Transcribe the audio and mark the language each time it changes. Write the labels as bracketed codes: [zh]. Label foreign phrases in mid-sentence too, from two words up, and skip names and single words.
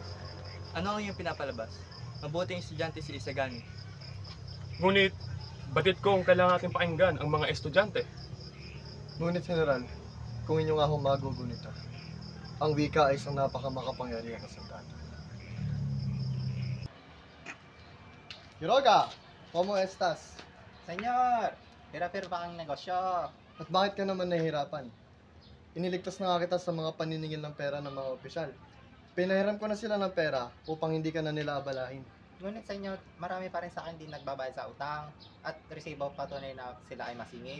[tl] Ano ang iyong pinapalabas? Mabuting estudyante si Isagani. Ngunit, batid ko kung kailangan natin pakinggan ang mga estudyante. Ngunit General, kung inyo nga akong magugunita, ang wika ay isang napakamakapangyarihan na sandata. [es] Quiroga, ¿cómo estás? [tl] Senyor, hirap-hirap ang negosyo. At bakit ka naman nahihirapan? Iniligtas na nga kita sa mga paniningil ng pera ng mga opisyal. Pinahiram ko na sila ng pera upang hindi ka na nila abalahin. Ngunit senyor, marami pa rin sa akin din nagbabayad sa utang at resibo patunay na sila ay masingil.